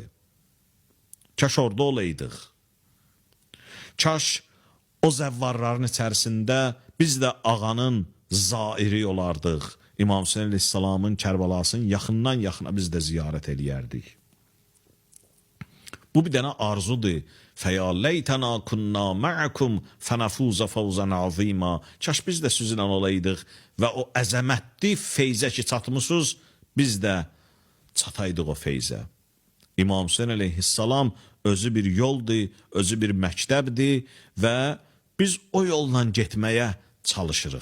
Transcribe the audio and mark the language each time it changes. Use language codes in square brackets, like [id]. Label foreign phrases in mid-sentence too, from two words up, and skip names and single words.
[az] Kaş orada olaydıq. Kaş o zəvvarların içərisində biz də ağanın zairi olardıq. İmam Hüseyn əleyhissalamın Kərbəlasını yaxından yaxına biz də ziyarət eləyərdik. Bu bir dənə arzudur. [ar] فَيَا لَيْتَنَا كُنَّا مَعَكُمْ فَنَفُوزَ فَوْزًا عَظِيمًا. [az] Kaş biz də sizinlə olaydıq və o əzəmətli feyzə ki çatmışsınız, biz də çataydıq o feyzə. İmam Hüseyn əleyhissalam özü bir yoldur, özü bir məktəbdir və biz o yolla getməyə çalışırıq.